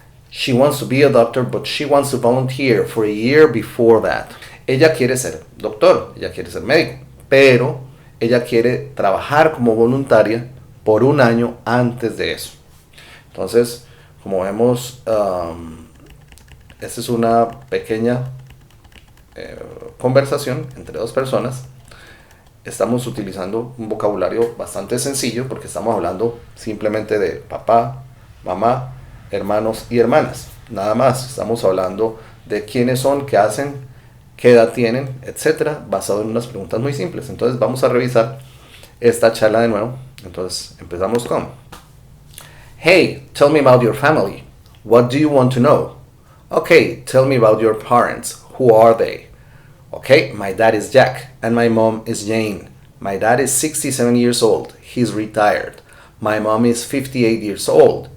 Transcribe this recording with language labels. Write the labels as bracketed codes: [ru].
[en] She wants to be a doctor, but she wants to volunteer for a year before that. [es] Ella quiere ser doctor, ella quiere ser médico, pero ella quiere trabajar como voluntaria por un año antes de eso. Entonces, como vemos, esta es una pequeña conversación entre 2 personas. Estamos utilizando un vocabulario bastante sencillo porque estamos hablando simplemente de papá, mamá, hermanos y hermanas. Nada más, estamos hablando de quiénes son, qué hacen, qué edad tienen, etcétera, basado en unas preguntas muy simples. Entonces vamos a revisar esta charla de nuevo. Entonces empezamos con [en] Hey, tell me about your family. What do you want to know? Okay, tell me about your parents. Who are they? Okay, my dad is Jack and my mom is Jane. My dad is 67 years old. He's retired. My mom is 58 years old.